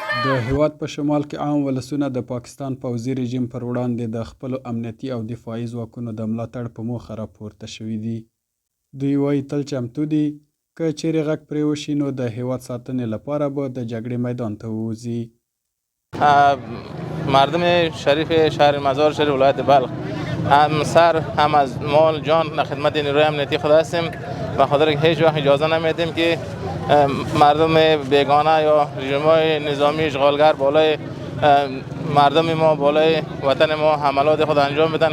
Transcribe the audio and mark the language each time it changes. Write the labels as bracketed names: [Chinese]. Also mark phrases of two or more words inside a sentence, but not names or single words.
[Pashto] د هیواد په شمال کې عام ولسونه د پاکستان پوځي رژیم پر وړاندې د خپلو امنیتي او دفاعي ځواکونو د ملاتړ په موخه راپورته شوي دي. دوی وایي تل چمتو دي که چیرې غږ پرې وشي نو د هیواد ساتنې لپاره به د جګړې میدان ته ووځي. [Persian] مردم شریف شهر مزار شریف ولایت بلخ هم سر هم از مال جان در خدمت نیروی امنیتی خود هستیم و خاطر که هیچ وقت اجازه نمیدیم که مردم بیگانه یا رژیم‌های نظامی اشغالگر بالای مردم ما بالای وطن ما حملات خود انجام بدن.